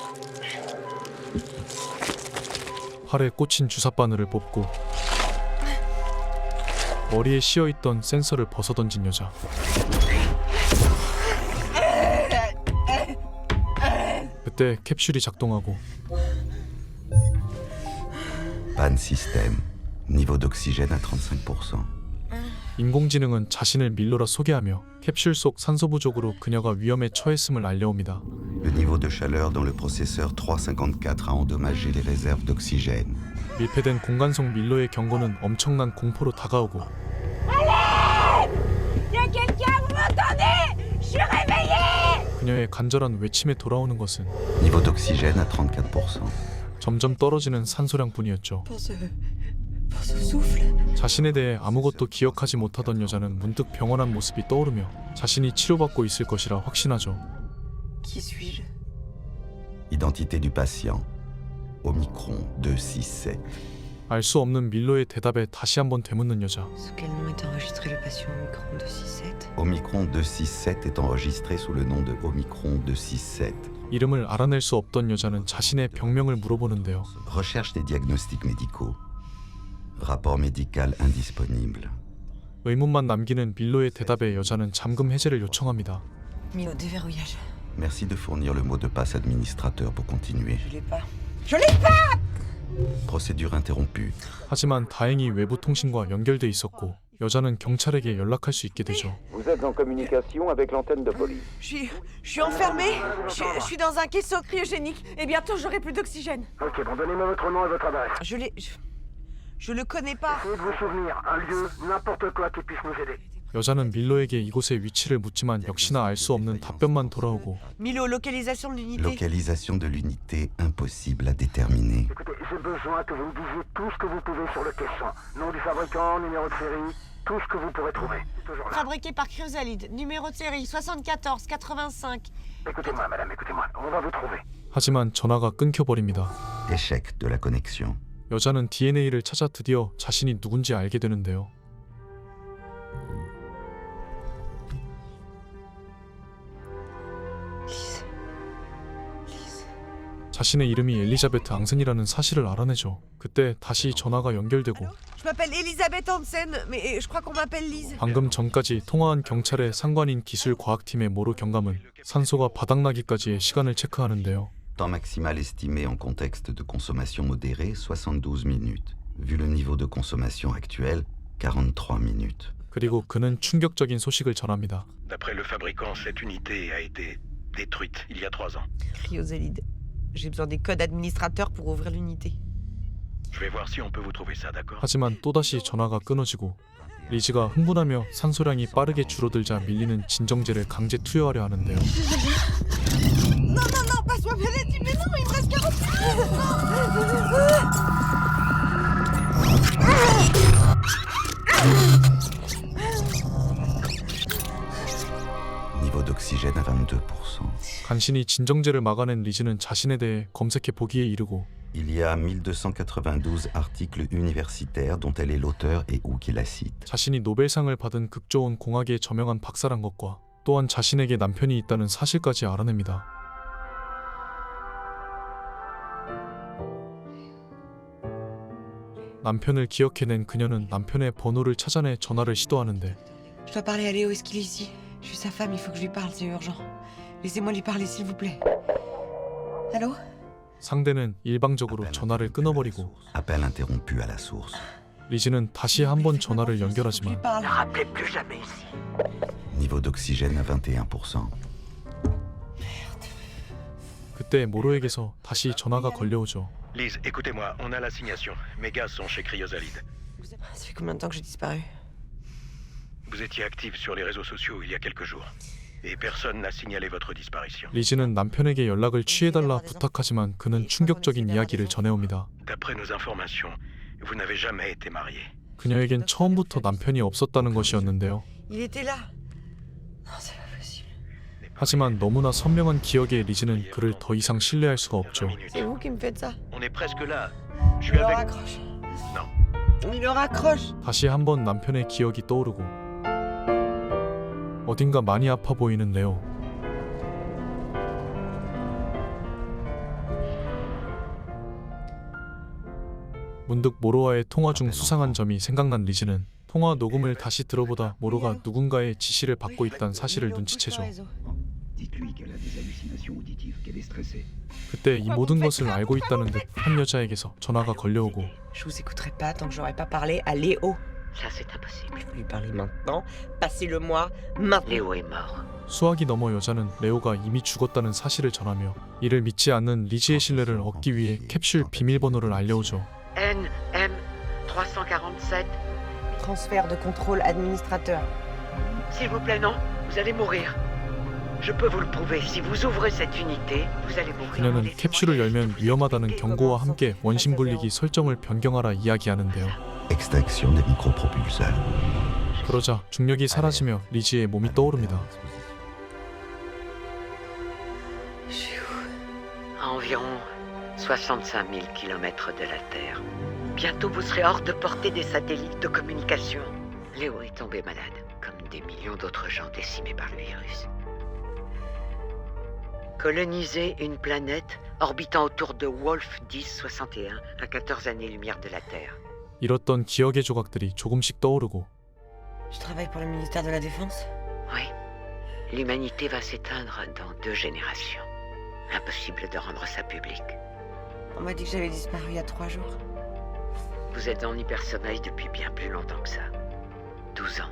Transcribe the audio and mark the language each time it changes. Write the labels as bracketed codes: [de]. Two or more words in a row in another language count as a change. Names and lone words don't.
[ko] 팔에 꽂힌 주사바늘을 뽑고 머리에 씌어있던 센서를 벗어던진 여자. 그때 캡슐이 작동하고 [fr] Panne système. Niveau d'oxygène à 35%. [ko] 인공지능은 자신을 밀로라 소개하며 캡슐 속 산소 부족으로 그녀가 위험에 처했음을 알려옵니다. [fr] Le niveau de chaleur dans le processeur 354 a endommagé les réserves d'oxygène. [ko] 밀폐된 공간 속 밀로의 경고는 엄청난 공포로 다가오고 그녀의 간절한 외침에 돌아오는 것은 [fr] Niveau d'oxygène à 34%. [ko] 점점 떨어지는 산소량뿐이었죠. 자신에 대해 아무것도 기억하지 못하던 여자는 문득 병원 안 모습이 떠오르며 자신이 치료받고 있을 것이라 확신하죠. [fr] Identité du patient. Omicron 267. [ko] 알 수 없는 밀로의 대답에 다시 한번 되묻는 여자. [fr] Sous quel nom est enregistré le patient Omicron 267? Omicron 267 est enregistré sous le nom de Omicron 267. [ko] 이름을 알아낼 수 없던 여자는 자신의 병명을 물어보는데요. [fr] Recherche des diagnostics médicaux. Rapport médical indisponible. [ko] 의문만 남기는 밀로의 대답에 여자는 잠금 해제를 요청합니다. [fr] Milo, déverrouillage. Merci de fournir le mot de passe administrateur pour continuer. Je l'ai pas. Je l'ai pas! Procédure interrompue. [ko] 하지만 다행히 외부 통신과 연결돼 있었고 여자는 경찰에게 연락할 수 있게 되죠. [fr] Vous êtes en communication avec l'antenne de police. Je suis enfermée, je suis dans un caisson cryogénique et bientôt j'aurai plus d'oxygène. Ok, bon, donnez-moi votre nom et votre adresse. Je le connais pas. Essayez de vous souvenir, un lieu, n'importe quoi qui puisse nous aider. [ko] 여자는 밀로에게 이곳의 위치를 묻지만 역시나 알 수 없는 답변만 돌아오고 [fr] Milo, localisation de l'unité. Localisation de l'unité impossible à déterminer. Écoutez, j'ai besoin que vous me disiez tout ce que vous pouvez sur le caisson. Nom du fabricant, numéro de série, tout ce que vous pourrez trouver. Toujours là. Fabriqué par Cryosalide, numéro de série 74 85. Écoutez-moi, madame, écoutez-moi. On va vous trouver. [ko] 하지만 전화가 끊겨버립니다. [fr] Échec de la connexion. [ko] 여자는 DNA를 찾아 드디어 자신이 누군지 알게 되는데요. 자신의 이름이 엘리자베트 앙센이라는 사실을 알아내죠. 그때 다시 전화가 연결되고 [fr] Je m'appelle Elisabeth Hansen, mais je crois qu'on m'appelle Lise. [ko] 방금 전까지 통화한 경찰의 상관인 기술과학팀의 모로 경감은 산소가 바닥나기까지의 시간을 체크하는데요. [fr] Temps maximal estimé en contexte de consommation modérée, 72 minutes. Vu le niveau de consommation actuel, 43 minutes. [ko] 그리고 그는 충격적인 소식을 전합니다. [fr] D'après le fabricant, cette unité a été détruite il y a 3 ans. Cryosalide. J'ai besoin des codes administrateurs pour ouvrir l'unité. Je vais voir si on peut vous trouver ça, d'accord? [ko] 하지만 또다시 전화가 끊어지고 리즈가 흥분하며 산소량이 빠르게 줄어들자 밀리는 진정제를 강제 투여하려 하는데요. [fr] Non, non, non, passe-moi bien les mais non, il me reste 40. Niveau d'oxygène à 22%. [ko] 간신히 진정제를 막아낸 리즈는 자신에 대해 검색해 보기에 이르고 [fr] Il y a 1292 articles universitaires dont elle est l'auteur et ou qui la cite. [ko] 자신이 노벨상을 받은 극좋은 공학에 저명한 박사란 것과 또한 자신에게 남편이 있다는 사실까지 알아냅니다. 남편을 기억해낸 그녀는 남편의 번호를 찾아내 전화를 시도하는데 [fr] Je dois parler à Léo, est-ce qu'il est ici? Je suis sa femme, il faut que je lui parle, c'est urgent. Laissez-moi lui parler, s'il vous plaît. Allô? [ko] 상대는 일방적으로 전화를 끊어버리고 [fr] Appel interrompu à la source. [ko] 리즈는 다시 한번 전화를 [fr] Lui [ko] 연결하지만 [fr] parle. Rappelez plus jamais ici. Niveau d'oxygène à 21%. [ko] 그때 모로에게서 다시 전화가 걸려오죠. [fr] Lise, écoutez-moi, on a l'assignation. Mes gaz sont chez Cryosalide. Ça fait combien de temps que j'ai disparu? Vous étiez active sur les réseaux sociaux il y a quelques jours. Et personne n'a signalé votre disparition. [ko] 리즈는 남편에게 연락을 취해달라 부탁하지만 그는 충격적인 이야기를 전해옵니다. [fr] D'après nos informations, vous n'avez jamais été marié. [ko] 그녀에겐 처음부터 남편이 없었다는 것이었는데요. [fr] Il était là. Non, c'est pas possible. [ko] 하지만 너무나 선명한 기억에 리즈는 그를 더 이상 신뢰할 수가 없죠. [fr] C'est vous qui me faites ça. On est presque là. Je Il suis le avec... raccroche. Non. Il le raccroche. [ko] 다시 한번 남편의 기억이 떠오르고 어딘가 많이 아파 보이는 레오. 문득 모로와의 통화 중 수상한 점이 생각난 리즈는 통화 녹음을 다시 들어보다 모로가 누군가의 지시를 받고 있다는 사실을 눈치채죠. 그때 이 모든 것을 알고 있다는 듯 한 여자에게서 전화가 걸려오고 [fr] Je vous écouterai pas tant que j'aurai pas parlé à Léo. Ça, c'est impossible. Je vais lui parler maintenant. Passez-le-moi maintenant. Léo est mort. [ko] 수화기 너머 여자는 레오가 이미 죽었다는 사실을 전하며 이를 믿지 않는 리즈의 신뢰를 얻기 위해 캡슐 비밀번호를 알려오죠. [fr] NM 347. Transfert de contrôle administrateur. S'il vous plaît, non. Vous allez mourir. Je peux vous le prouver. Si vous ouvrez cette unité, vous allez mourir. [ko] 그녀는 캡슐을 열면 위험하다는 경고와 함께 원심 분리기 설정을 변경하라 이야기하는데요. [fr] Extraction des micropropulseurs. [ko] 그러자 중력이 사라지며 리즈의 몸이 떠오릅니다. [fr] À environ 65 000 kilomètres de la Terre. Bientôt, vous serez hors de portée des satellites de communication. Léo est tombé malade, comme des millions d'autres gens décimés par le virus. Coloniser une planète orbitant autour de Wolf 1061 à 14 années-lumière de la Terre. [ko] 잃었던 기억의 조각들이 조금씩 떠오르고 [fr] Je travaille pour le ministère de la Défense. Oui. L'humanité va s'éteindre dans 2 générations. Impossible de rendre ça public. On m'a dit que j'avais disparu il y a 3 jours. Vous êtes en hypersommeil depuis bien plus longtemps que ça. 12 ans.